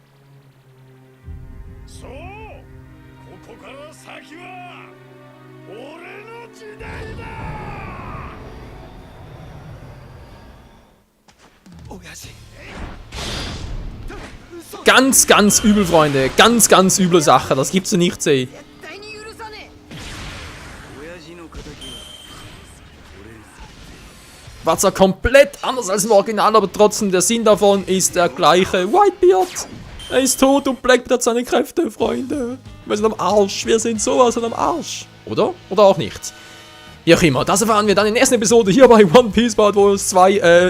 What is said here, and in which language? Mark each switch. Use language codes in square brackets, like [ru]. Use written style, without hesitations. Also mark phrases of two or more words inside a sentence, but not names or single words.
[ja] そう、ここから先は俺の時代だ。親父。 [de] Ganz, ganz übel, Freunde. Ganz, ganz üble Sache. Das gibt's ja nicht zu sehen. [ja] 絶対に許さねえ。親父の敵は [de] War zwar komplett anders als im Original, aber trotzdem der Sinn davon ist der gleiche. Whitebeard! Er ist tot und Blackbeard hat seine Kräfte, Freunde. Wir sind am Arsch. Wir sind sowas von am Arsch. Oder? Oder auch nicht. Wie auch immer. Das erfahren wir dann in der nächsten Episode hier bei One Piece Bad Wars 2.